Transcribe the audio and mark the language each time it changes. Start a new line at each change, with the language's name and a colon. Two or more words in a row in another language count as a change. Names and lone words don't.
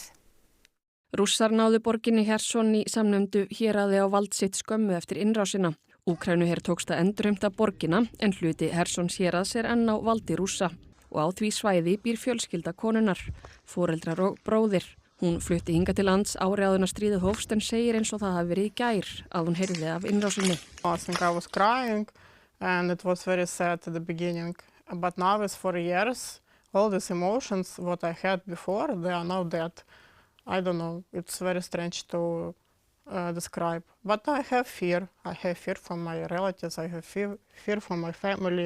Icelandic: Rússar náðu borginni Kherson í samnefndu héraði á vald sitt skömmu eftir innrásina. Úkraínuher tókst að endurheimta borgina en hluti Khersons héraðs enn á valdi Rússa og á því svæði býr fjölskylda konunnar, foreldrar og bróðir. Hún flutti hingað til lands ári áður en stríðið hófst en segir eins og það hafi verið í gær að hún heyrði af innrásinni.
English: I think I was crying and it was very sad at the beginning. But now it's 4 years. All these emotions what I had before, they are now dead. I don't know. It's very strange to describe. But I have fear. I have fear for my relatives. I have fear for my family.